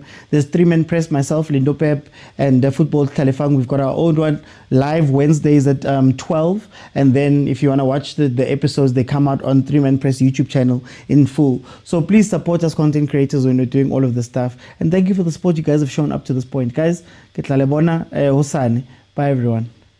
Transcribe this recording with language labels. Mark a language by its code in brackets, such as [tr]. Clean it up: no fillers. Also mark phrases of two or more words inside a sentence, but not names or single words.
[en] There's 3-Man Press, myself, Lindo Pep, and Football Telefang. We've got our own one live Wednesdays at 12. And then if you want to watch the episodes, they come out on 3-Man Press YouTube channel in full. So please support us content creators when we're doing all of this stuff. And thank you for the support you guys have shown up to this point. Guys, [st] ke tla le bona hosane. [en] Bye everyone.